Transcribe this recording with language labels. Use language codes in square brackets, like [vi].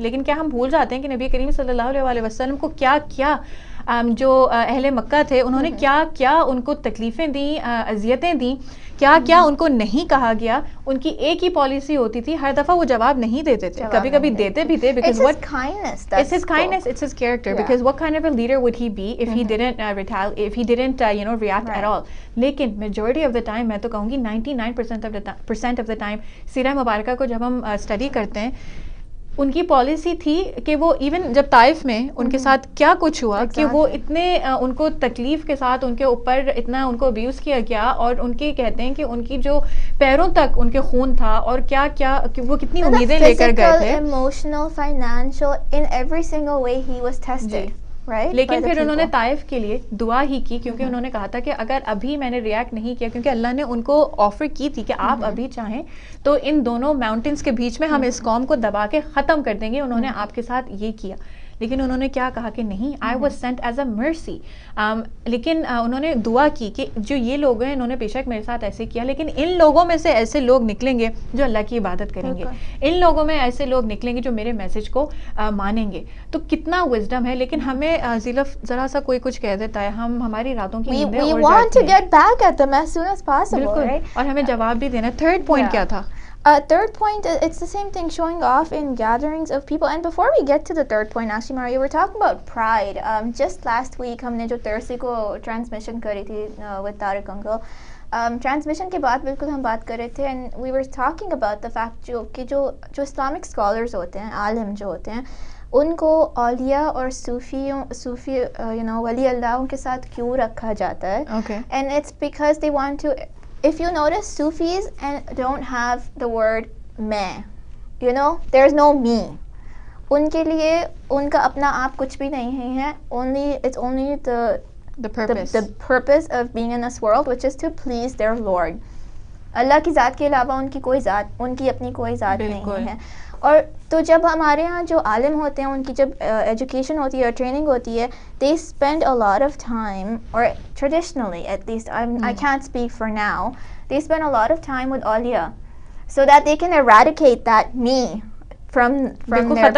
[ur] لیکن کیا ہم بھول جاتے ہیں کہ نبی کریم صلی اللہ علیہ وسلم کو کیا کیا جو اہل مکہ تھے انہوں نے کیا کیا ان کو تکلیفیں دیں, اذیتیں دیں, کیا کیا ان کو نہیں کہا گیا. ان کی ایک ہی پالیسی ہوتی تھی, ہر دفعہ وہ جواب نہیں دیتے تھے, کبھی کبھی دیتے بھی تھے, [en] because what kindness, it's his kindness, it's his character, because what kind of a leader would he be if he didn't if he didn't react at all. [ur] لیکن [en] majority of the time, [ur] میں تو کہوں گی [en] 99% of the time, [ur] سیرہ مبارکہ کو جب ہم study کرتے ہیں, ان کی پالیسی تھی کہ وہ ایون جب طائف میں ان کے ساتھ کیا کچھ ہوا کہ وہ اتنے ان کو تکلیف کے ساتھ ان کے اوپر اتنا ان کو ابیوز کیا گیا, اور ان کے کہتے ہیں کہ ان کی جو پیروں تک ان کے خون تھا, اور کیا کیا وہ کتنی امیدیں لے کر گئے تھے. [en] Emotional, financial, in every single way he was tested. [ur] لیکن پھر انہوں نے طائف کے لیے دعا ہی کی, کیونکہ انہوں نے کہا تھا کہ اگر ابھی میں نے ریئیکٹ نہیں کیا, کیونکہ اللہ نے ان کو آفر کی تھی کہ آپ ابھی چاہیں تو ان دونوں ماؤنٹینس کے بیچ میں ہم اس قوم کو دبا کے ختم کر دیں گے. انہوں نے آپ کے ساتھ یہ کیا, لیکن انہوں نے کیا کہا کہ نہیں, [en] I was sent as a mercy. [ur] لیکن انہوں نے دعا کی کہ جو یہ لوگ ہیں انہوں نے بے شک میرے ساتھ ایسے کیا, لیکن ان لوگوں میں سے ایسے لوگ نکلیں گے جو اللہ کی عبادت کریں گے, ان لوگوں میں ایسے لوگ نکلیں گے جو میرے میسج کو مانیں گے. تو کتنا وزڈم ہے. لیکن ہمیں زیلف ذرا سا کوئی کچھ کہہ دیتا ہے, ہم ہماری راتوں کی نیندیں اڑ جاتی ہیں. بالکل, اور ہمیں جواب بھی دینا. تھرڈ پوائنٹ کیا تھا؟ [en] Third point, it's the same thing, showing off in gatherings of people. And before we get to the third point, actually, Maria, we're talking about pride. Just last week, [ur] ہم نے جو Thursday کو transmission کری تھی [en] with Tariq uncle, [ur] transmission کے بعد بالکل ہم بات کر رہے تھے, [en] and we were talking about the fact [ur] جو Islamic scholars ہوتے ہیں, عالم جو ہوتے ہیں, ان کو اولیاء اور صوفی ولی اللہ کے ساتھ کیوں رکھا جاتا ہے. [en] And it's because they want to, if you notice, Sufis and don't have the word میں, there's no me. [ur] ان کے لیے ان کا اپنا آپ کچھ بھی نہیں ہے, [en] it's only the purpose of being in this world, which is to please their Lord. [ur] اللہ کی ذات کے علاوہ ان کی کوئی ذات, ان کی اپنی کوئی ذات نہیں ہے. اور تو جب ہمارے ہاں جو عالم ہوتے ہیں ان کی جب ایجوکیشن ہوتی ہے اور ٹریننگ ہوتی ہے, [en] they spend a lot of time, or traditionally at least, I can't speak for now, they spend a lot of time with awliya so that they can eradicate that me from their